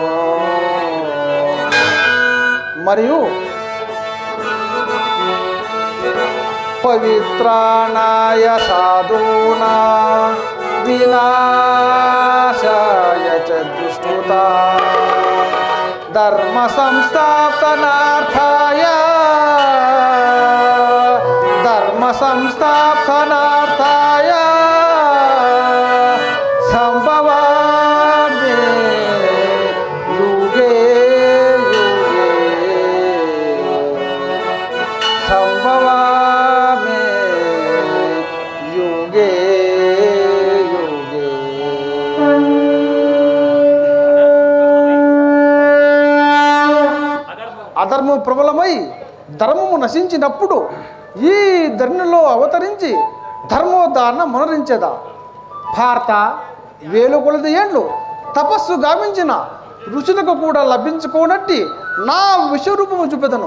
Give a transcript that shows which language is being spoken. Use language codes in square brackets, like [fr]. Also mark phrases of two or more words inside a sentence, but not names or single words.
[sa] మరియు పవిత్రాణాయ సాధూనా వినాశాయ చ దుష్కృతా ధర్మ సంస్థాపనార్థాయ ధర్మ సంస్థాపనార్థాయ సంభవామి యుగే యుగే సంభవామి యుగే యుగే. [te] అధర్మము ప్రబలమై ధర్మము నశించినప్పుడు ఈ ధరణిలో అవతరించి ధర్మోద్ధారణ మనరించేదా. భారత, వేలు కొలది ఏండ్లు తపస్సు గావించిన ఋషులకు కూడా లభించుకోనట్టి నా విశ్వరూపము చూపెదను.